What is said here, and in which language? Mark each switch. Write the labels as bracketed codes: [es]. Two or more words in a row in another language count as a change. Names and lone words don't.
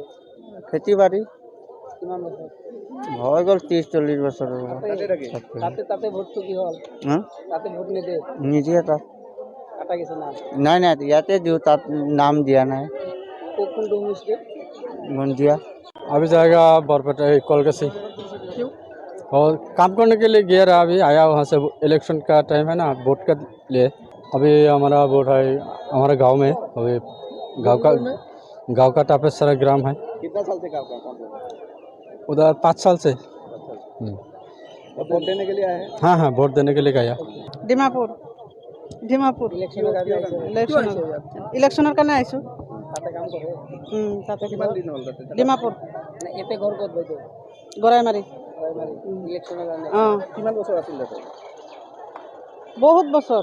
[as] খেতি বাতি কিমান বছৰ হৈ গ'ল 30-40 বছৰ তাতে ভোটটো কি হ'ল তাতে ভোট নিদে নিদিয়ে তাত [bn] কাটা গেছে না [as] নাই নাই ইয়াতে দিওঁ তাত নাম দিয়া নাই কোনটো সমষ্টি মন্দিয়া [hi] अभी जाएगा बरपेटा कोलकासी क्यों और काम करने के लिए गया रहा अभी आया वहाँ से इलेक्शन का टाइम है ना वोट के लिए अभी हमारा वोट है हमारे गांव में अभी गांव का टापेसरा ग्राम है कितना साल से काम कर रहे हैं उधर 5 साल से और वोट देने के लिए आए हैं हाँ हाँ वोट देने के लिए गया [as] ডিমাপুৰ ডিমাপুৰ ইলেকশ্যনৰ কাৰণে আহিছোঁ তাতে কাম কৰে তাতে কিমান দিন হ'ল তাতে ডিমাপুৰ এতে ঘৰ ক'ত বাইদেউ গৰাইমাৰী ইলেকশ্যনৰ কাৰণে অঁ কিমান বছৰ আছিল তাতে বহুত বছৰ